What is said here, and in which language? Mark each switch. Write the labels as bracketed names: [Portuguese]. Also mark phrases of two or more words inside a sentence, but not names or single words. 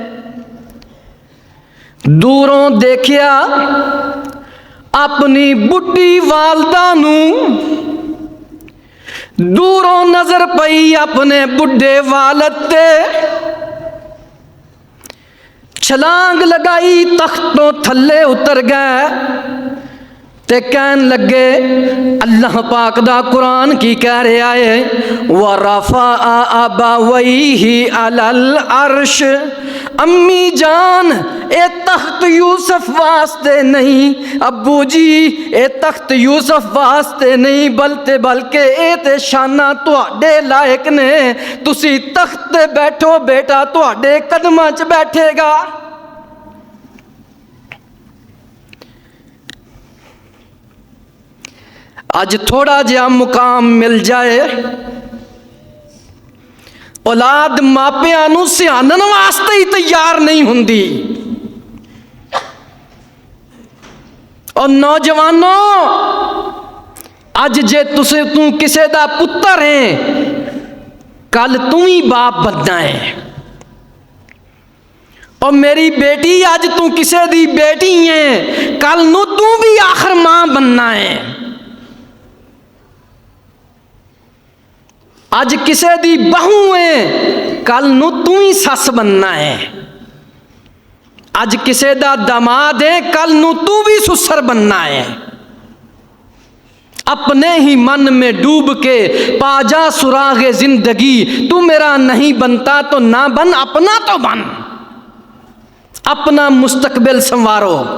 [Punjabi] دوروں دیکھیا اپنی بڈھی والدہ نو، دوروں نظر پئی اپنے بڈھے والد تے، چھلانگ لگائی، تختوں تھلے اتر گئے تے کہن لگے، اللہ پاک دا قرآن کی کہہ رہا ہے، [Arabic] وَرَفَعَ أَبَوَيْهِ عَلَى الْعَرْشِ، [Punjabi] امی جان اے تخت یوسف واسطے نہیں، ابو جی اے تخت یوسف واسطے نہیں، بلکہ اے تے شانہ تواڈے لائق نے، تسی تخت تے بیٹھو، بیٹا تواڈے قدماں چ بیٹھے گا۔ اج تھوڑا جہا مقام مل جائے، اولاد ماپیاں نو سیانن واسطے ہی تیار نہیں ہوندی۔ اور نوجوانوں، اج جے توں کسے دا پتر ہے، کل توں ہی باپ بننا ہے۔ اور میری بیٹی، اج توں کسے دی بیٹی ہے، کل نو توں بھی آخر ماں بننا ہے۔ اج کسے دی بہو ہے، کل نو تو ہی سس بننا ہے۔ اج کسے دا داماد ہے، کل نو تو بھی سسر بننا ہے۔ [Urdu] اپنے ہی من میں ڈوب کے پا جا سراغ زندگی، تو میرا نہیں بنتا تو نہ بن، اپنا تو بن، اپنا مستقبل سنوارو۔